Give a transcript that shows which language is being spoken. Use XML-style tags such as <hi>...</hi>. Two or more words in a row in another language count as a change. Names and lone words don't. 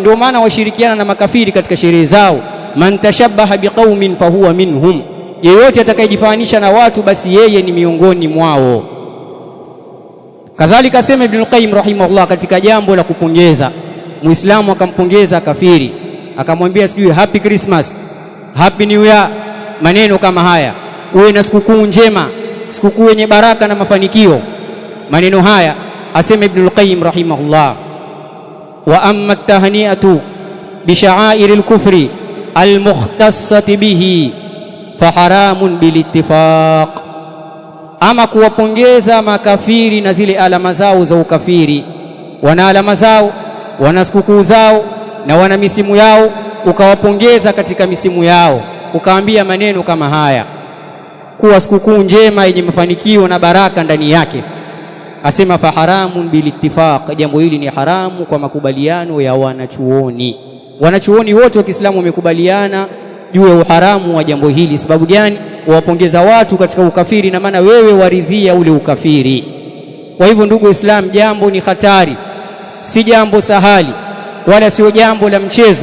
<sw>Ndio maana washirikiana na makafiri katika sherehe zao.</sw> <ar>من تشبه بقوم فهو منهم,</ar> <sw>yeyote atakayejifanisha na watu basi yeye ni miongoni mwao. Kadhalika sema Ibn al-Qayyim rahimahullah katika jambo la kupongeza, Muislamu akampongeza kafiri, akamwambia sijui</sw> <en>happy Christmas, happy new year,</en> <sw>maneno kama haya, uwe na sikukuu njema, sikukuu yenye baraka na mafanikio. Maneno haya asema Ibn al-Qayyim rahimahullah,</sw> <ar>وأما التهنئة بشعائر الكفر المختصة به فحرام بالاتفاق.</ar> <sw>Ama kuwapongeza makafiri na zile alama zao za ukafiri, wana alama zao, wana sikukuu zao na wana misimu yao, ukawapongeza katika misimu yao, ukaambia maneno kama haya kuwa sikukuu njema yenye mafanikio na baraka ndani yake, asema</sw> <ar>فحرام بالاتفاق,</ar> <sw>jambo hili ni haramu kwa makubaliano ya wanachuoni. Wanachuoni wote wa Kiislamu wamekubaliana juu ya uharamu wa jambo hili. Sababu gani? Wawapongeza watu katika ukafiri, na maana wewe waridhia ule ukafiri. Kwa hivyo ndugu Islam, jambo ni hatari, si jambo sahali wala sio jambo la mchezo.</sw>